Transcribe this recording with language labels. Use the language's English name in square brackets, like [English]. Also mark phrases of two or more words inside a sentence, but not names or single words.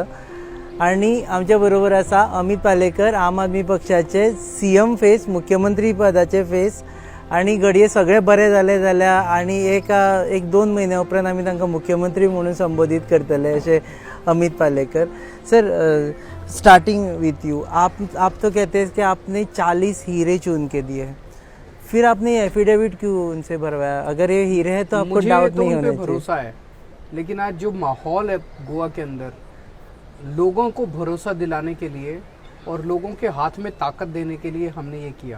[Konkani] आणि आमच्या बरोबर आसा अमित पालेकर, आम आदमी पक्षाचे [English] CM face, [Konkani] मुख्यमंत्री पदाचे फेस. आणि घडये सगळे बरें जालें जाल्यार आनी एक दोन म्हयन्या उपरांत आमी तांकां मुख्यमंत्री म्हणून संबोधीत करतले अशें अमित पालेकर. [Hindi] सर, [English] starting with you, [Hindi] आप तो कहते हैं कि आपने 40 हीरे चुन के दिए, फिर आपने एफिडेविट क्यों उनसे भरवाया? अगर ये हीरे हैं तो आपको डाउट नहीं होना चाहिए. भरोसा है, लेकिन आज जो माहौल है गोवा के अंदर, लोगों को भरोसा दिलाने के लिए और लोगों के हाथ में ताकत देने के लिए हमने ये किया.